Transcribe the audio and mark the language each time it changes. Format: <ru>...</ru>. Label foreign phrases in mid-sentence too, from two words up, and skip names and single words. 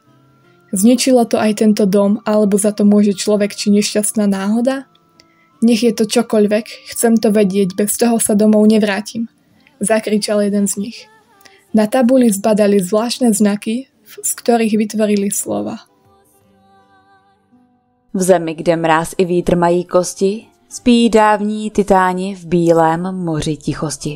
<sk>Zničilo to aj tento dom, alebo za to môže človek či nešťastná náhoda? Nech je to čokoľvek, chcem to vedieť, bez toho sa domov nevrátim, zakričal jeden z nich. Na tabuli zbadali zvláštne znaky, z ktorých vytvorili slova.</sk> <cs>V zemi, kde mráz i vítr mají kosti, spí dávní titáni v bílém moři tichosti.</cs>